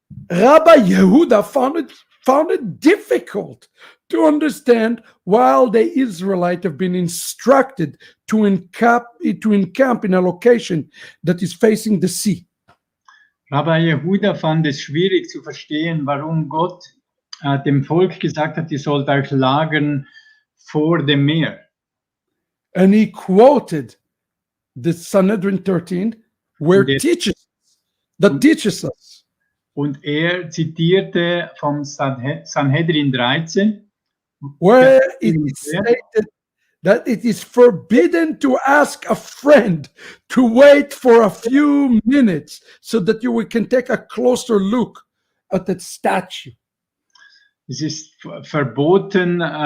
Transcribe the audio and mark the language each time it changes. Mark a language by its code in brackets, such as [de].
[en] Rabbi Yehuda found it difficult to understand while the Israelites have been instructed to encamp in a location that is facing the sea. [de] Rabbi Yehuda fand es schwierig zu verstehen, warum Gott dem Volk gesagt hat, ihr sollt euch lagern vor dem Meer. [en] And he quoted the Sanhedrin 13, where [de] Und [en] teaches us [de] Und er zitierte vom Sanhedrin 13, [en] where it is stated that it is forbidden to ask a friend to wait for a few minutes so that you can take a closer look at that statue. [de] es ist verboten.